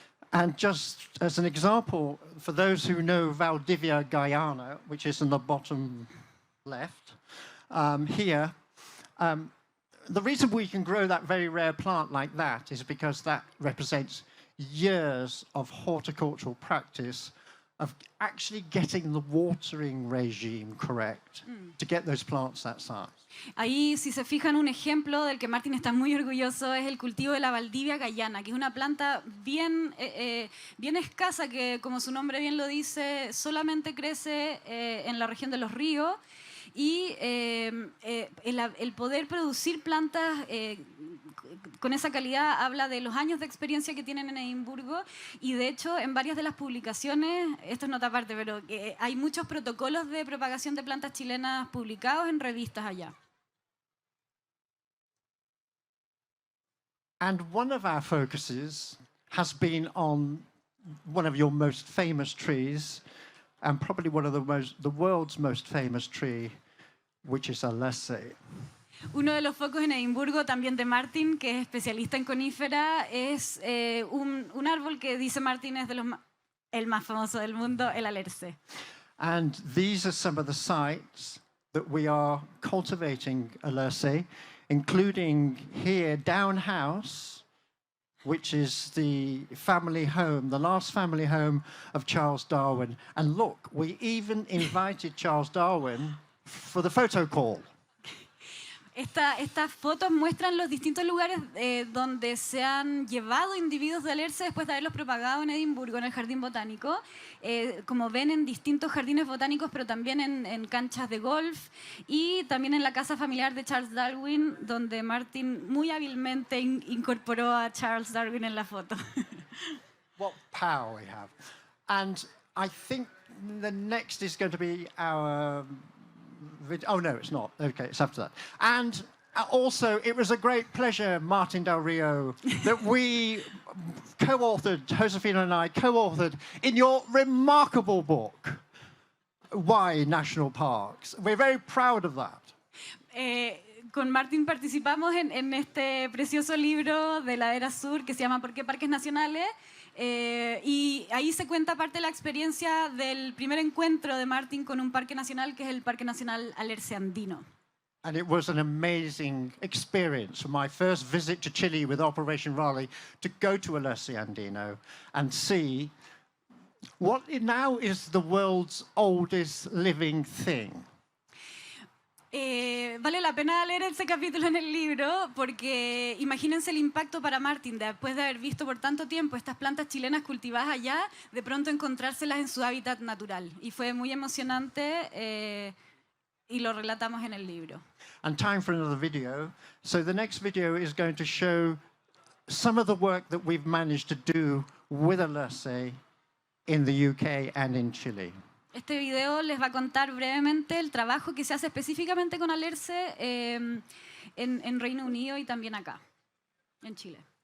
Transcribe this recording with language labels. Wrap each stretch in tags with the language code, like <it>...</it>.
<en>And just as an example, for those who know Valdivia, Guyana, which is in the bottom left, here, the reason we can grow that very rare plant like that is because that represents years of horticultural practice of actually getting the watering regime correct to get those plants that size.</en> <es>Ahí, si se fijan, un ejemplo del que Martin está muy orgulloso es el cultivo de la Valdivia Guyana, que es una planta bien escasa que, como su nombre bien lo dice, solamente crece en la región de los ríos. Y el poder producir plantas con esa calidad habla de los años de experiencia que tienen en Edimburgo y de hecho en varias de las publicaciones, esto es nota aparte, pero hay muchos protocolos de propagación de plantas chilenas publicados en revistas allá.</es> <en>And one of our focuses has been on one of your most famous trees and probably one of the world's most famous tree, which is Alerce.</en> <es>Uno de los focos en Edimburgo, también de Martin, que es especialista en conífera, es un árbol que dice Martin es el más famoso del mundo, el Alerce.</es> <en>And these are some of the sites that we are cultivating Alerce, including here, Down House, which is the family home, the last family home of Charles Darwin. And look, we even invited Charles Darwin for the photo call.</en> <es>Estas fotos muestran los distintos lugares donde se han llevado individuos de Alerce después de haberlos propagado en Edimburgo, en el Jardín Botánico. Como ven, en distintos jardines botánicos, pero también en canchas de golf y también en la casa familiar de Charles Darwin, donde Martin muy hábilmente incorporó a Charles Darwin en la foto.</es> <en>What power we have. And I think the next is going to be our Oh, no, it's not. Okay, it's after that. And also, it was a great pleasure, Martin Del Rio, that we co-authored, Josefina and I co-authored in your remarkable book, Why National Parks. We're very proud of that.</en> <es>Con Martin participamos en este precioso libro de Ladera Sur que se llama ¿Por qué parques nacionales? Y ahí se cuenta parte de la experiencia del primer encuentro de Martin con un parque nacional que es el Parque Nacional Alerce Andino.</es> <en>And it was an amazing experience for my first visit to Chile with Operation Raleigh to go to Alerce Andino and see what now is the world's oldest living thing.</en> <es>Vale la pena leer ese capítulo en el libro porque imagínense el impacto para Martin después de haber visto por tanto tiempo estas plantas chilenas cultivadas allá, de pronto encontrárselas en su hábitat natural. Y fue muy emocionante y lo relatamos en el libro.</es> <en>And time for another video. So the next video is going to show some of the work that we've managed to do with Alerce in the UK and in Chile.</en> <es>Este video les va a contar brevemente el trabajo que se hace específicamente con Alerce en Reino Unido y también acá, en Chile.</es>